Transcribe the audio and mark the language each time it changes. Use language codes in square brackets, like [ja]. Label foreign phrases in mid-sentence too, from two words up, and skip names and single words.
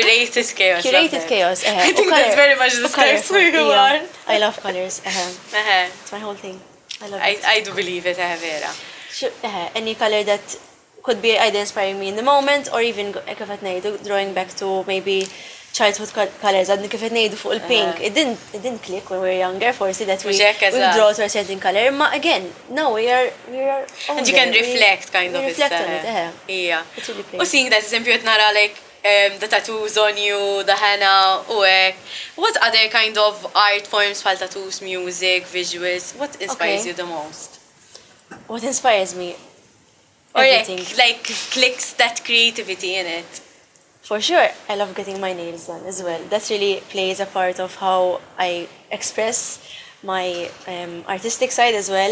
[en] Curated chaos. Curated chaos. I think that's very much describes who you are. I love colors. It's my whole thing. I love it. I do believe it, vera. Any color that could be either inspiring me in the moment or even [mt] kif qed ngħidu [en] drawing back to maybe childhood colors, [mt] għadni kif qed ngħidu fuq il-pink. [en] It didn't click when we were younger, forsi that we draw to a certain color. Ma again, now we are and you can reflect kind of reflect on it. Yeah. It's really playful. U seeing that [mt] eżempju qed nara [en] like the tattoos on you, the henna, [mt] u hekk. [en] What other kind of art forms bħal tattoos, music, visuals, what inspires Okay. you the most? What inspires me? Or Everything. like clicks that creativity in it. For sure, I love getting my nails done as well. That really plays a part of how I express my artistic side as well.